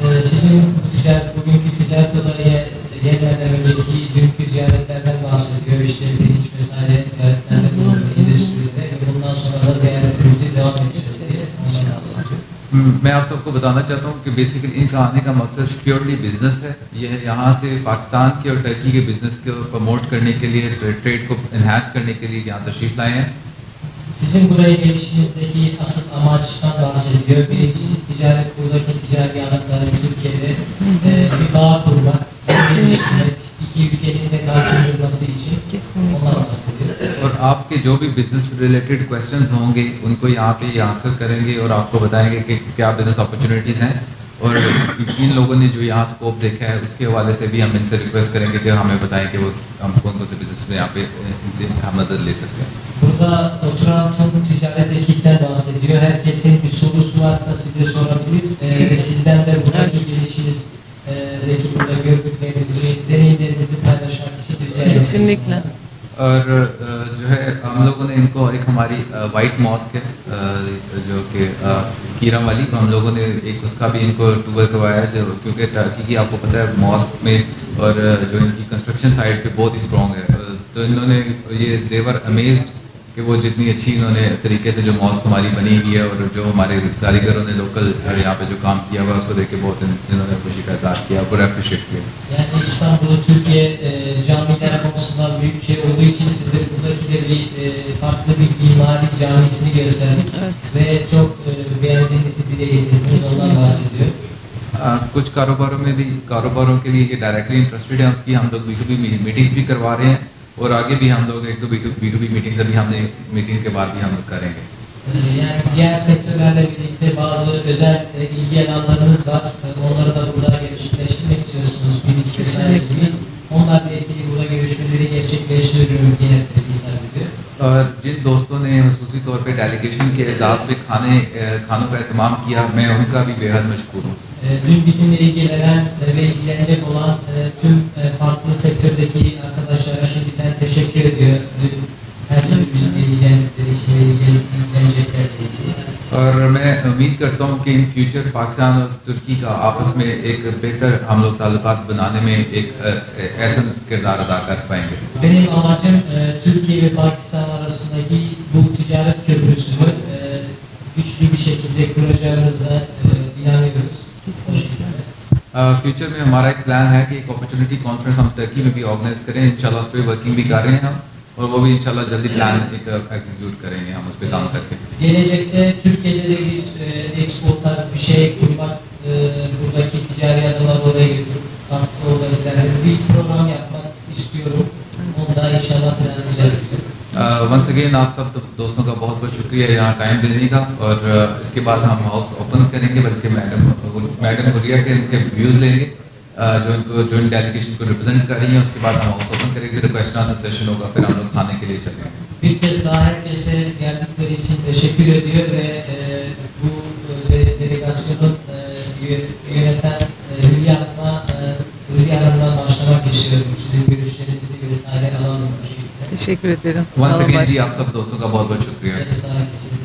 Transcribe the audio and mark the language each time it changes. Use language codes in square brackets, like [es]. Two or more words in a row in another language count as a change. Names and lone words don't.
[ur] میں آپ سب کو بتانا چاہتا ہوں کہ بیسکلی ان کا آنے کا مقصد [en] purely business [ur] ہے. یہ یہاں سے پاکستان کے اور ترکی کے بزنس کو پروموٹ کرنے کے لیے، ٹریڈ کو اینہانس کرنے کے لیے یہاں تشریف لائے ہیں. [tr] Sizin buraya gelişinizdeki asıl amaçtan bahsediyor. Birincisi ticaret, buradaki ticari alanların Türkiye'de bir bağ kurmak, iki ülkenin de karşılaşması için ondan bahsediyor. [ur] اور آپ کے جو بھی [en] business related questions [ur] ہوں گے ان کو یہاں پہ آنسر کریں گے اور آپ کو بتائیں گے کہ کیا [en] business opportunities [ur] ہیں اور ان لوگوں نے جو یہاں سکوپ دیکھا ہے اس کے حوالے سے بھی ہم ان سے ریکویسٹ کریں گے کہ ہمیں بتائیں کہ وہ ہم کون کون سے بزنس میں یہاں پہ ان سے ہم مدد لے سکتے ہیں. [tr] Burada oturan tüm ticaret ekipten bahsediyor. Herkesin bir sorusu varsa size sorabilir ve sizden de buradaki gelişinizdeki burada gördüklerinizi, deneyimlerinizi paylaşmak için rica ederim. Kesinlikle. [ur] اور جو ہے ہم لوگوں نے ان کو ایک ہماری وائٹ ماسک ہے جو کہ کیرا والی، ہم لوگوں نے ایک اس کا بھی ان کو ٹور کروایا جو کیونکہ ترکی کی آپ کو پتا ہے ماسک میں اور جو ان کی [en] construction side [ur] پہ بہت ہی سٹرانگ ہے. تو انہوں نے یہ [en] they're amazed [ur] کہ وہ جتنی اچھی انہوں نے طریقے سے جو ماسک ہماری بنی ہوئی ہے اور جو ہمارے کاریگروں نے لوکل یہاں پہ جو کام کیا ہوا اس کو دیکھ کے بہت انہوں نے خوشی کا اظہار کیا اور اپریشیئیٹ کیا. [tr] Yani İstanbul, Türkiye camiler konusunda büyük şey olduğu için size buradaki de bir farklı bir mimari camisini gösterdik ve çok beğendiğinizi dile getirdiniz, ondan bahsediyor. [ur] کچھ کاروباروں کے لیے یہ [en] directly interested [ur] ہے، اس کی ہم لوگ [en] B2B meetings [ur] بھی کروا رہے ہیں اور آگے بھی ہم لوگ ایک دو [en] B2B meetings [ur] ابھی ہم نے اس میٹنگ کے بعد بھی ہم لوگ کریں گے. [tr] Yani diğer sektörlerle birlikte bazı özel ilgi alanlarınız var. Onları da burada gerçekleştirmek istiyorsunuz. Kesinlikle. Onlarla ilgili burada görüşmeleri gerçekleştiriyorum diye tespitler ediyor. [ur] اور جن دوستوں نے خصوصی طور پہ ڈیلیگیشن کے اعزاز پہ کھانوں کا اہتمام کیا، میں ان کا بھی بے حد مشکور ہوں. [tr] Dün bizimle ilgilenen ve ilgilenecek olan tüm farklı sektördeki arkadaşlara şimdiden teşekkür ediyor. Her türlü ilgilendikleri işle ilgileneceklerle ilgili. [ur] اور میں امید کرتا ہوں کہ [en] in future [ur] پاکستان اور ترکی کا آپس میں ایک بہتر ہم لوگ تعلقات بنانے میں ایک ایسا کردار ادا کر پائیں گے. [tr] Benim amacım Türkiye ve Pakistan arasındaki bu ticaret köprüsünü güçlü bir şekilde kuracağımıza inanıyoruz. Kesinlikle. [ur] فیوچر میں ہمارا ایک پلان ہے کہ ایک [en] opportunity conference [ur] ہم ترکی میں بھی آرگنائز کریں، ان شاء اللہ اس پر ورکنگ بھی کر رہے ہیں ہم، اور وہ بھی ان شاء اللہ جلدی پلان ایک ایگزیکیوٹ کریں گے ہم اس پر کام کر کے. [tr] Gelecekte Türkiye'de de bir expo tarzı bir şey kurmak, buradaki ticari adaları oraya götürüp, farklı oraya bir program yapmak istiyorum. Onu da inşallah planlayacağız. [en] once again [ur] آپ سب دوستوں کا بہت بہت شکریہ یہاں ٹائم دینے کا، اور اس کے بعد ہم [en] house open [ur] کریں گے، بلکہ میڈم گڑیا کے ان کے ویوز لیں گے جو ان کو جو ان ڈیلیگیشن کو ریپریزنٹ کر رہی ہیں. اس کے بعد ہم [en] house open [ur] کریں گے، پھر [en] question answer session [ur] ہوگا، پھر ہم لوگ کھانے کے لیے چلیں گے. [tr] Bir kez daha herkese geldikleri için teşekkür ediyor ve bu delegasyonun yöneten Hülya Hanım'dan başlamak istiyorum. Sizin görüşlerinizi vesaire alalım bu şekilde. Teşekkür ederim. [ur] वंस [tr] Sağ olun [ur] اگین جی [tr] başkanım. [ur] آپ سب دوستوں کا بہت بہت شکریہ. [tr] Bir kez daha herkese